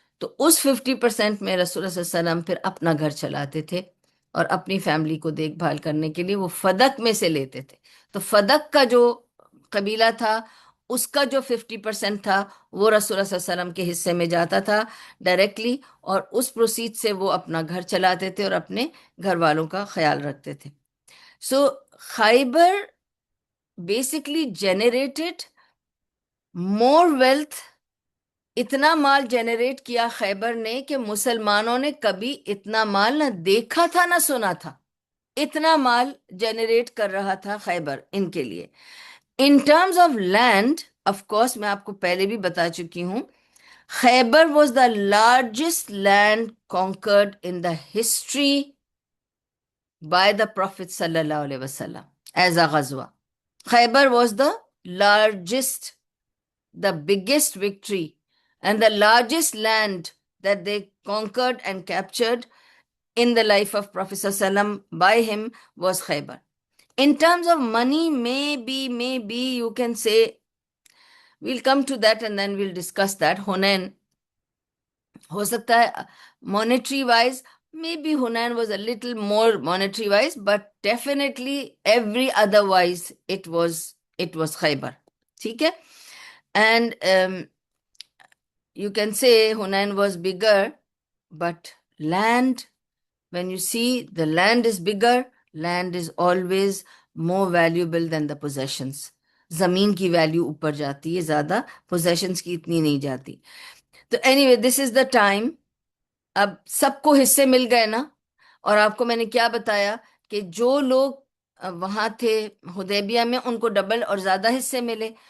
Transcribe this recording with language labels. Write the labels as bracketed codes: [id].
[ur] تو اس 50% میں رسول اللہ صلی اللہ علیہ وسلم پھر اپنا گھر چلاتے تھے اور اپنی فیملی کو دیکھ بھال کرنے کے لیے وہ فدق میں سے لیتے تھے. تو فدق کا جو قبیلہ تھا اس کا جو 50% تھا وہ رسول اللہ صلی اللہ علیہ وسلم کے حصے میں جاتا تھا ڈائریکٹلی، اور اس پروسیڈ سے وہ اپنا گھر چلاتے تھے اور اپنے گھر والوں کا خیال رکھتے تھے. [en] So Khaybar basically generated more wealth. [ur] اتنا مال جنریٹ کیا خیبر نے کہ مسلمانوں نے کبھی اتنا مال نہ دیکھا تھا نہ سنا تھا. اتنا مال جنریٹ کر رہا تھا خیبر ان کے لیے. [en] in terms of land of course [ur] میں آپ کو پہلے بھی بتا چکی ہوں، [en] Khaybar was the largest land conquered in the history by the Prophet صلی اللہ علیہ وسلم as a غزوہ. Khaybar was the largest, the biggest victory, and the largest land that they conquered and captured in the life of Prophet ﷺ by him was Khaybar. In terms of money, maybe you can say, we'll come to that and then we'll discuss that. Hunain, [ur] ہو سکتا ہے [en] monetary wise, maybe Hunain was a little more monetary wise, but definitely every otherwise it was Khaybar. [ur] ٹھیک ہے. [en] And you can say Hunain was bigger, but land, when you see the land is bigger, land is always more valuable than the possessions. [ur] زمین کی value اوپر جاتی ہے زیادہ، possessions کی اتنی نہیں جاتی. تو [en] Anyway this is the time. [ur] اب سب کو حصے مل گئے نا. اور آپ کو میں نے کیا بتایا کہ جو لوگ وہاں تھے حدیبیہ میں ان کو ڈبل اور زیادہ حصے ملے.